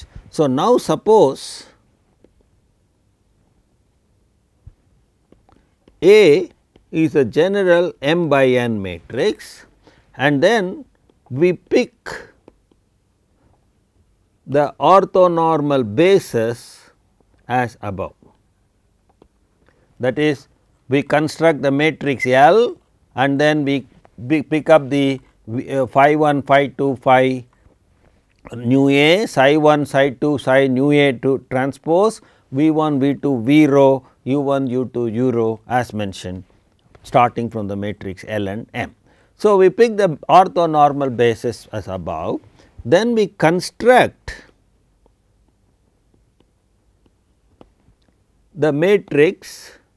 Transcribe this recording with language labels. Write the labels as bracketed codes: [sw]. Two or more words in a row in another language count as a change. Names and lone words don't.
[en] So, now suppose A is a general m by n matrix and then we pick the orthonormal bases as above. That is, we construct the matrix L and then we pick up the phi 1, phi 2, phi nu A, psi 1, psi 2, psi nu A to transpose V 1, V 2, V rho, U 1, U 2, U rho as mentioned starting from the matrix L and M. So, we pick the orthonormal basis as above, then we construct the matrix